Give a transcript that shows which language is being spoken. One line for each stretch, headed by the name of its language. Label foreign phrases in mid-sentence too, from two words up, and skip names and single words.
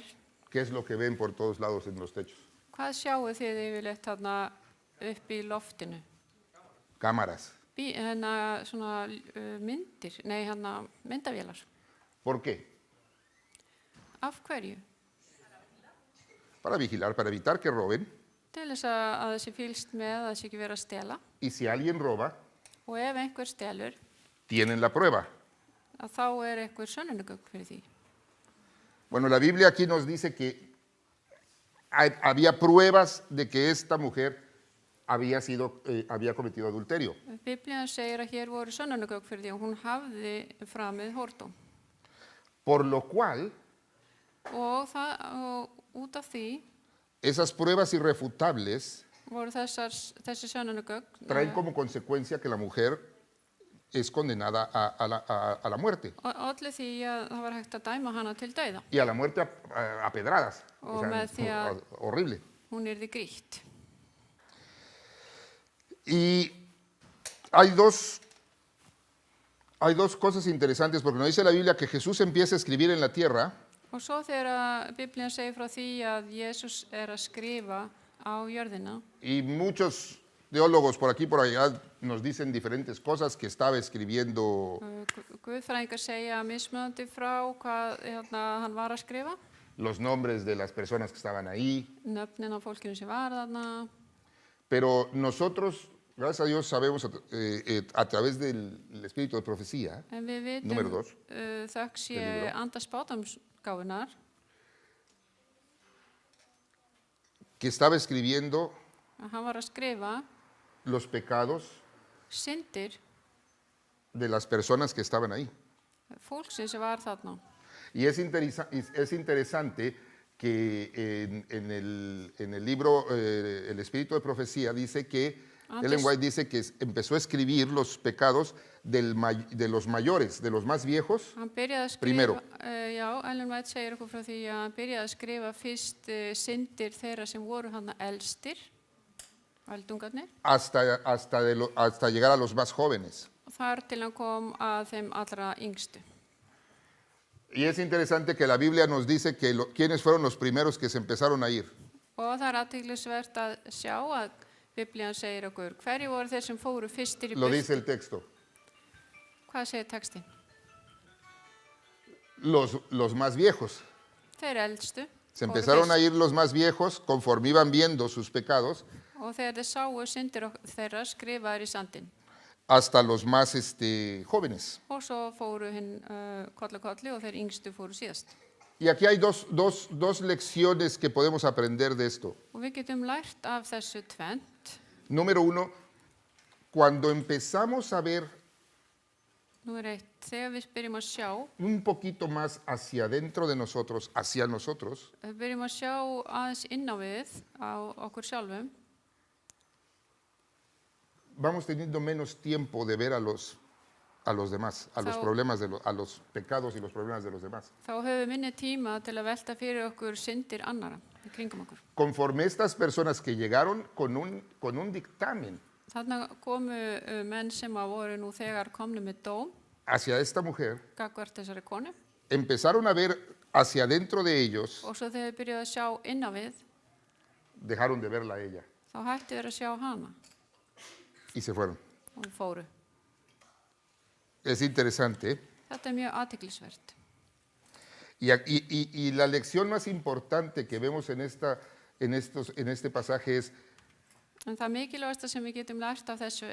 Spanish: qué es lo que ven por todos lados en los techos.
Icelandic: hvað sjáu þið yfirleitt þarna upp í loftinu?
Spanish: Cámaras.
Icelandic: Svona myndir, myndavélar.
Spanish: ¿Por qué?
Icelandic: Af hverju?
Spanish: Para vigilar, para evitar que roben.
Icelandic: Til þess að þessi fylgst með að þessi ekki vera að stela.
Spanish: Y si alguien roba,
Icelandic: Og ef einhver stelur,
Spanish: tienen la prueba.
Icelandic: að þá er einhver sönnunargögn fyrir því.
Spanish: Bueno, la Biblia aquí nos dice que había pruebas de que esta mujer había cometido adulterio.
Icelandic: Biblían segir að hér voru sönnunargögn fyrir því að hún hafði framið hórdóm.
Spanish: Por lo cual,
Icelandic: Og út af því
Spanish: esas pruebas irrefutables
Icelandic: voru þessi sönnunargögn
Spanish: traen como consecuencia que la mujer es condenada a la muerte.
Icelandic: olli því að það var hægt að dæma hana til dauða.
Spanish: Y a la muerte a pedradas.
Icelandic: O með því að-
Spanish: horrible.
Icelandic: Hún yrði grýtt.
Spanish: Y hay dos cosas interesantes, porque nos dice la Biblia que Jesús empieza a escribir en la tierra
Icelandic: Og svo þegar Biblían segir frá því að Jesús er að skrifa á jörðina,
Spanish: y muchos teólogos por aquí y por allá nos dicen diferentes cosas que estaba escribiendo
Icelandic: Guðfræðingar segja mismunandi frá hvað hann var að skrifa,
Spanish: los nombres de las personas que estaban ahí,
Icelandic: nöfnin á fólkinu sem var þarna,
Spanish: pero nosotros, gracias a Dios, sabemos a través del Espíritu de Profecía,
Icelandic: en við
Spanish: Número
Icelandic: vitum
Spanish: dos.
Icelandic: þökk sé
Spanish: Del libro.
Icelandic: anda spátamsgáfunar
Spanish: que estaba escribiendo
Icelandic: að hann var að skrifa
Spanish: los pecados
Icelandic: syndir
Spanish: de las personas que estaban ahí.
Icelandic: fólksins sem var þarna.
Spanish: Y es interesante que en el libro El Espíritu de Profecía dice que Ellen White dice que empezó a escribir los pecados de los mayores, de los más viejos,
Icelandic: Hann byrjaði að skrifa,
Spanish: Primero.
Icelandic: Já, Ellen White segir okkur frá því að hann byrjaði að skrifa fyrst syndir þeirra sem voru hann elstir, eldungarnir,
Spanish: hasta llegar a los más jóvenes.
Icelandic: þar til hann kom að þeim allra yngstu.
Spanish: Y es interesante que la Biblia nos dice que quiénes fueron los primeros que se empezaron a ir.
Icelandic: Og það er athyglisvert að sjá að Biblían segir okkur, hverju voru þeir sem fóru fyrstir í
Spanish: Lo
Icelandic: burtu?
Spanish: dice el texto.
Icelandic: Hvað segir textin?
Spanish: Los más viejos.
Icelandic: Þeir eldstu.
Spanish: Se
Icelandic: fóru
Spanish: empezaron a
Icelandic: fyrst.
Spanish: ir los más viejos conforme iban viendo sus pecados
Icelandic: Og þegar þeir sáu syndir þeirra skrifaðir í sandinn.
Spanish: hasta los más jóvenes.
Icelandic: Og svo fóru hinn kolli og þeir yngstu fóru síðast.
Spanish: Y aquí hay dos lecciones que podemos aprender de esto.
Icelandic: Og við getum lært af þessu tvennt.
Spanish: Número uno, cuando empezamos a ver
Icelandic: Númer 1, þegar við byrjum að sjá,
Spanish: un poquito más hacia adentro de nosotros, hacia nosotros,
Icelandic: byrjum að sjá aðeins inn á við, á okkur sjálfum,
Spanish: vamos teniendo menos tiempo de ver a los demás, a los So- problemas, a los pecados y los problemas de los demás.
Icelandic: þá höfum við minni tíma til að velta fyrir okkur syndir annara í kringum okkur.
Spanish: Conforme estas personas que llegaron con un dictamen
Icelandic: Þarna komu menn sem að voru nú þegar komnu með dóm,
Spanish: hacia esta mujer,
Icelandic: gagvart þessari konu,
Spanish: empezaron a ver hacia adentro de ellos,
Icelandic: og svo þegar við byrjuðum að sjá inn á við,
Spanish: dejaron de verla a ella
Icelandic: þá hættu þeir að sjá hana
Spanish: y se fueron.
Icelandic: og fóru.
Spanish: Es interesante.
Icelandic: Þetta mjög athyglisvert.
Spanish: Y la lección más importante que vemos en este pasaje es
Icelandic: En það mikilvægasta sem við getum lært af þessu